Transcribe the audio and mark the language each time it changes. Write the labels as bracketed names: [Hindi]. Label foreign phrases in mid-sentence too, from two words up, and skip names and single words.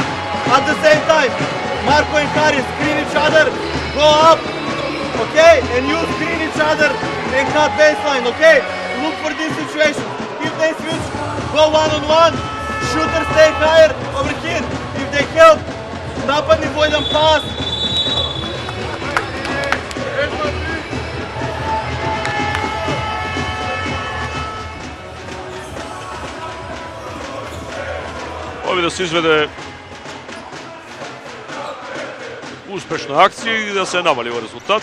[English] At the same time, Marco and Haris screen each other, go up, okay? And you screen each other and cut baseline, okay? Look for this situation. If they switch, go one-on-one, shooter stay higher over here. If they help, napadni Vojdan pass. [Macedonian] Ови да се изведе успешна акција и да се намали во резултат.